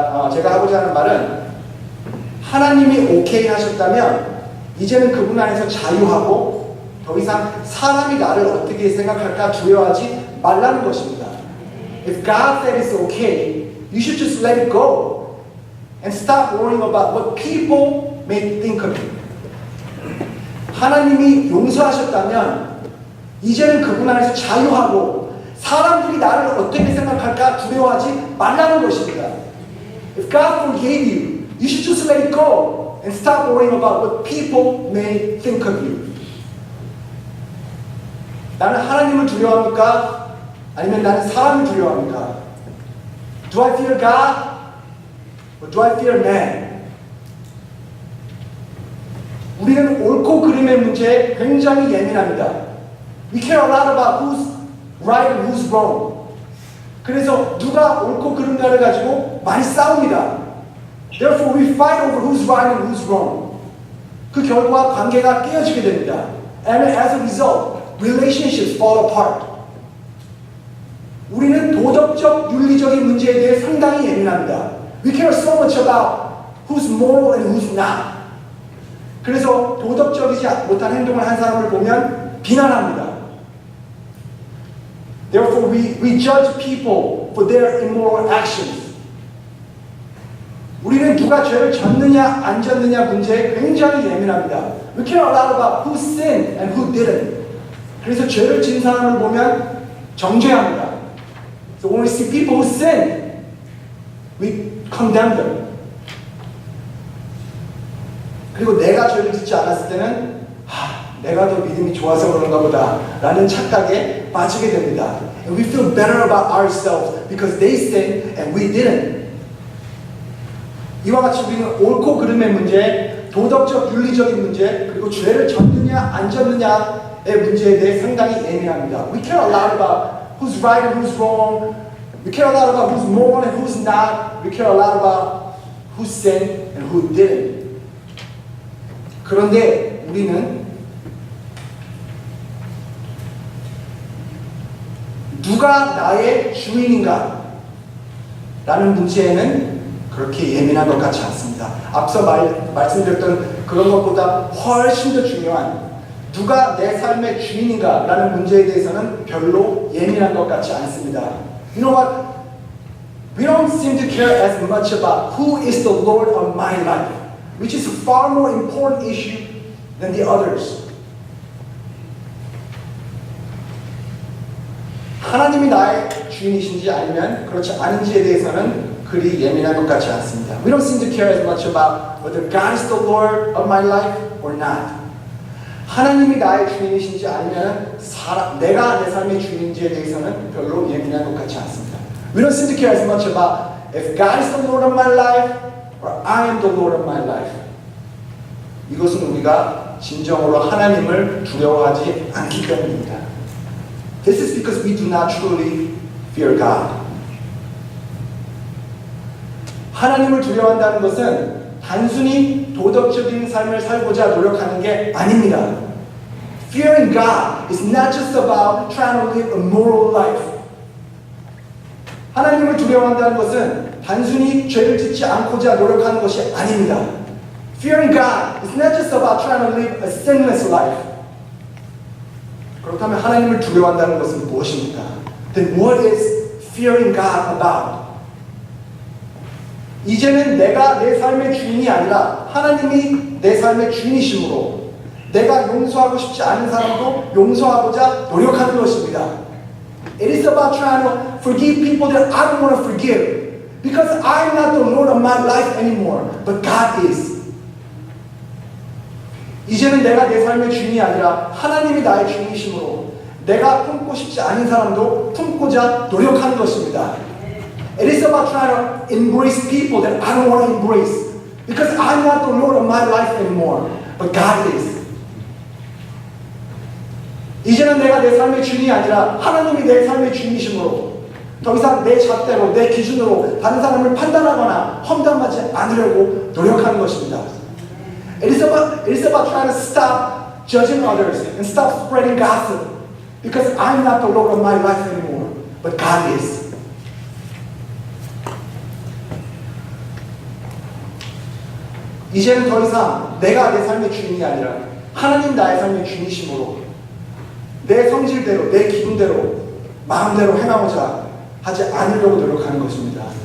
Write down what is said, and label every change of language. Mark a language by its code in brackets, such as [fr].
[ko] 제가 하고자 하는 말은 하나님이 오케이 하셨다면 이제는 그분 안에서 자유하고 더 이상 사람이 나를 어떻게 생각할까 두려워하지 말라는 것입니다. [en] If God said it's okay, you should just let it go and stop worrying about what people may think of you. [ko] 하나님이 용서하셨다면 이제는 그분 안에서 자유하고 사람들이 나를 어떻게 생각할까 두려워하지 말라는 것입니다. [en] If God forgave you, you should just let it go and stop worrying about what people may think of you. [ko] 나는 하나님을 두려워합니까? 아니면 나는 사람을 두려워합니까? [en] Do I fear God? Or do I fear man? [ko] 우리는 옳고 그름의 문제에 굉장히 예민합니다. [en] We care a lot about who's right and who's wrong. [ko] 그래서 누가 옳고 그름가를 가지고 많이 싸웁니다. [en] Therefore we fight over who's right and who's wrong. [ko] 그 결과 관계가 깨어지게 됩니다. [en] And as a result, relationships fall apart. [ko] 우리는 도덕적, 윤리적인 문제에 대해 상당히 예민합니다. [en] We care so much about who's moral and who's not. [ko] 그래서 도덕적이지 못한 행동을 한 사람을 보면 비난합니다. [en] Therefore, we judge people for their immoral actions. [ko] 우리는 누가 죄를 졌느냐 안 졌느냐 문제에 굉장히 예민합니다. [en] We care a lot about who sinned and who didn't. [ko] 그래서 죄를 진 사람을 보면 정죄합니다. [en] So when we see people who sin, we condemn them. [ko] 그리고 내가 죄를 짓지 않았을 때는 내가 더 믿음이 좋아서 그런가 보다 라는 착각에 빠지게 됩니다. [en] And we feel better about ourselves because they sinned and we didn't. [ko] 이와 같이 우리는 옳고 그름의 문제, 도덕적 윤리적인 문제, 그리고 죄를 졌느냐 안 졌느냐의 문제에 대해 상당히 예민합니다. [en] We care a lot about who's right and who's wrong. We care a lot about who's moral and who's not. We care a lot about who sinned and who didn't. [ko] 그런데 우리는 누가 나의 주인인가? 라는 문제에는 그렇게 예민한 것 같지 않습니다. 앞서 말씀드렸던 그런 것보다 훨씬 더 중요한 누가 내 삶의 주인인가? 라는 문제에 대해서는 별로 예민한 것 같지 않습니다. [en] You know what? We don't seem to care as much about who is the Lord of my life, which is a far more important issue than the others. [ko] 하나님이 나의 주인이신지 아니면 그렇지 않은지에 대해서는 그리 예민한 것 같지 않습니다. [en] We don't seem to care as much about whether God is the Lord of my life or not. [ko] 하나님이 나의 주인이신지 아니면 내가 내 삶의 주인인지에 대해서는 별로 예민한 것 같지 않습니다. [en] We don't seem to care as much about if God is the Lord of my life or I am the Lord of my life. [ko] 이것은 우리가 진정으로 하나님을 두려워하지 않기 때문입니다. [en] This is because we do not truly fear God. [ko] 하나님을 두려워한다는 것은 단순히 도덕적인 삶을 살고자 노력하는 게 아닙니다. [en] Fearing God is not just about trying to live a moral life. [ko] 하나님을 두려워한다는 것은 단순히 죄를 짓지 않고자 노력하는 것이 아닙니다. [en] Fearing God is not just about trying to live a sinless life. [ko] 그렇다면 하나님을 두려워한다는 것은 무엇입니까? [en] Then what is fearing God about? [ko] 이제는 내가 내 삶의 주인이 아니라 하나님이 내 삶의 주인이시므로 내가 용서하고 싶지 않은 사람도 용서하고자 노력하는 것입니다. [en] It is about trying to forgive people that I don't want to forgive because I'm not the Lord of my life anymore, but God is. [ko] 이제는 내가 내 삶의 주인이 아니라 하나님이 나의 주인이시므로 내가 품고 싶지 않은 사람도 품고자 노력하는 것입니다. [en] It is about trying to embrace people that I don't want to embrace because I'm not the Lord of my life anymore, but God is. [ko] 이제는 내가 내 삶의 주인이 아니라 하나님이 내 삶의 주인이시므로 더 이상 내 잣대로 내 기준으로 다른 사람을 판단하거나 험담하지 않으려고 노력하는 것입니다. [en] It is about trying to stop judging others and stop spreading gossip because I'm not the Lord of my life anymore, but God is. [ko] 이제는 더 이상 내가 내 삶의 주인이 아니라 하나님 나의 삶의 주인이시므로 내 성질대로 내 기분대로 마음대로 행하고자 하지 않으려고 노력하는 것입니다.